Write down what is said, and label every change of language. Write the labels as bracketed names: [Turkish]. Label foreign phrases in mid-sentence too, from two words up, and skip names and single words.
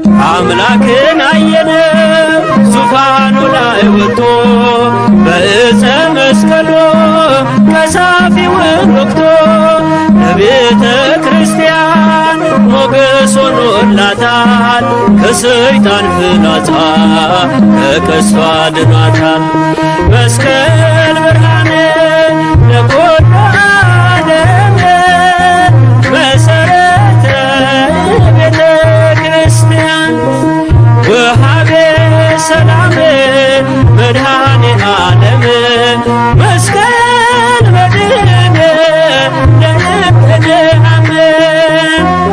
[Amharic] አምላክን አየነ ዙፋኑ ላይ ወጥቶ በዕፀ መስቀሉ ቀሳፊውን ወግቶ ለቤተ ክርስቲያን ሞገስ ሆኖላታል። ከሰይጣን ፍላጻ ከቀስቷ አድኗታል። [Geez] መስቀል ብርሃን ለኩሉ ዓለም መሰረተ ቤተ ክርስቲያን ወሃቤ ሰላም መድኃኔ ዓለም መስቀል መድህን ለነገደ ዓለም።